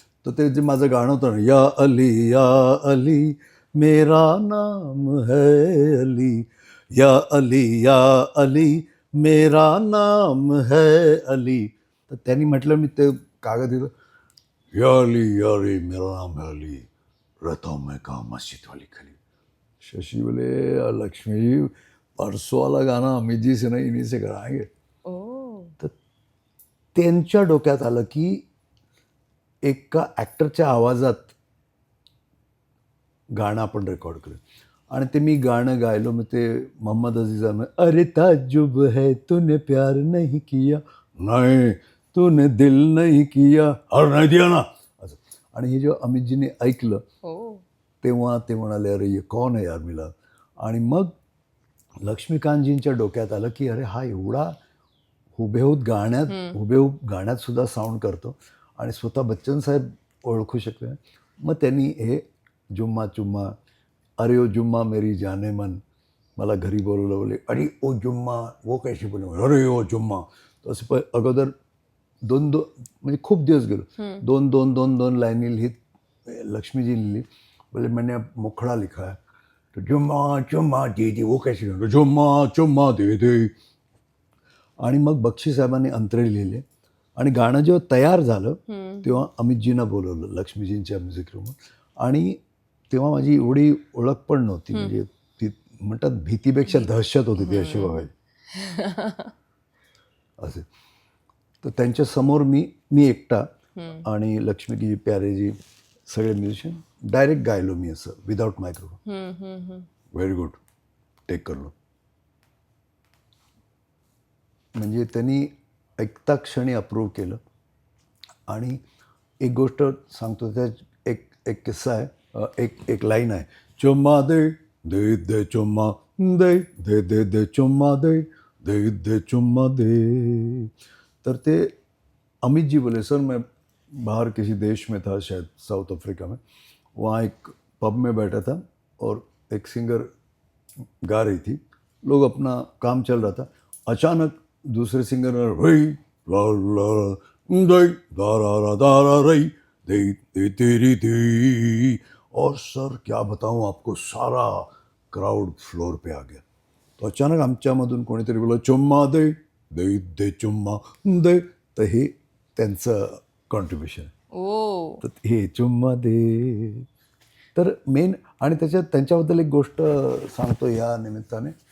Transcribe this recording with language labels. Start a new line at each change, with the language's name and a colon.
Marathi: तो ते जे माझं गाणं होतं ना,
Hindi: या अली मेरा नाम है अली, या अली मेरा नाम है अली.
Marathi: तर त्यांनी म्हटलं मी ते कागद दिलं,
Hindi: या अली मेरा नाम है अली, रहता हूँ मैं कहाँ मस्जिद वाली खली. शशि बोले लक्ष्मी जी परसों वाला गाना अमित जी से नहीं, इन्हीं से कराएंगे.
Marathi: तर त्यांच्या डोक्यात आलं की एका ॲक्टरच्या आवाजात गाणं आपण रेकॉर्ड करू आणि ते मी गाणं गायलो.
Hindi: मग ते मोहम्मद अजीज अहमद, अरे ताजुब है तूने प्यार नहीं किया, नाही तूने दिल नहीं किया, अरे नाही दिया ना असं.
Marathi: आणि हे जेव्हा अमितजीने ऐकलं तेव्हा ते म्हणाले
Hindi: अरे ये कौन है यार मिला.
Marathi: आणि मग लक्ष्मीकांतजींच्या डोक्यात आलं की अरे हा एवढा हुबेहूब गाण्यात सुद्धा साऊंड करतो आणि स्वतः बच्चन साहेब ओळखू शकले. मग त्यांनी हे
Hindi: जुम्मा चुम्मा, अरे ओ जुम्मा मेरी जाने मन,
Marathi: मला घरी बोलवलं
Hindi: बोले अरे ओ जुम्मा वो कैसे बोले, अरे ओ जुम्मा.
Marathi: तर असं अगोदर दोन म्हणजे खूप दिवस गेलो, दोन लाईनी लिहित लक्ष्मीजी लिहिली.
Hindi: बोले मैंने मुखडा लिखा है,
Marathi: तो जुम्मा चुम्मा दे दे वो कैसे,
Hindi: जुम्मा चुम्मा दे दे.
Marathi: आणि मग बक्षी साहेबांनी अंतरे लिहिले आणि गाणं जेव्हा तयार झालं तेव्हा अमितजींना बोलवलं लक्ष्मीजींच्या म्युझिक रूम. आणि तेव्हा माझी एवढी ओळख पण नव्हती, म्हणजे ती म्हणतात भीतीपेक्षा दहशत होती ती अशी बघायची असे. तर त्यांच्या समोर मी एकटा आणि लक्ष्मीजी, प्यारेजी, सगळे म्युझिशियन डायरेक्ट गायलो मी असं without microphone.
English: very good take
Hindi: करलो.
Marathi: म्हणजे त्यांनी ऐकता क्षणी अप्रूव्ह केलं. आणि एक गोष्ट सांगतो, त्यात एक किस्सा आहे, एक लाईन आहे,
Hindi: चुम्मा दे दे दे चुम्मा दे
Marathi: दे दे दे चुम्मा दे दे दे चुम्मा दे.
Hindi: तर ते अमित जी बोले सर मैं बाहर किसी देश में था, शायद साउथ अफ्रीका में, वहाँ एक पब में बैठा था और एक सिंगर गा रही थी, लोग अपना काम चल रहा था, अचानक दूसरे सिंगर ने रई ला ला दई दारा दारा रई दे दे तेरी दे. और सर क्या बताऊं आपको, सारा क्राउड फ्लोर पे आ गया.
Marathi: तो अचानक आमच्यामधून कोणीतरी बोला
Hindi: चुम्मा दे दे दे चुम्मा दे.
Marathi: तर हे त्यांचं कॉन्ट्रीब्युशन आहे. तर हे चुम्मा दे. तर मेन आणि त्यांच्याबद्दल एक गोष्ट सांगतो या निमित्ताने.